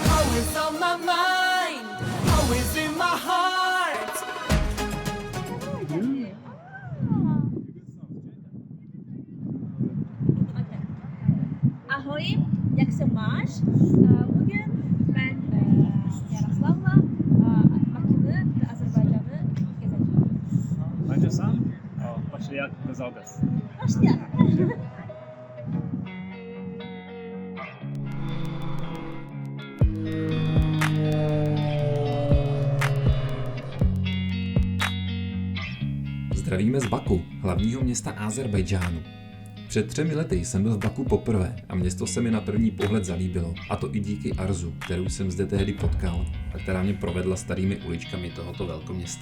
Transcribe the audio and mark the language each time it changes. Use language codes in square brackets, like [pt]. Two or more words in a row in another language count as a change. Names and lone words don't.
[en] Always on my mind, always in my heart. [cs] Ahoj, jak se máš? [tr] Bugün ben Yaroslav'la Bakü'nü ve Azerbaycan'ı gezeceğim. Bence sen başlayak kazalgas. Başlayalım. [cs] Zdravíme z Baku, hlavního města Ázerbájdžánu. Před 3 lety jsem byl v Baku poprvé a město se mi na první pohled zalíbilo, a to i díky Arzu, kterou jsem zde tehdy potkal a která mě provedla starými uličkami tohoto velkoměsta.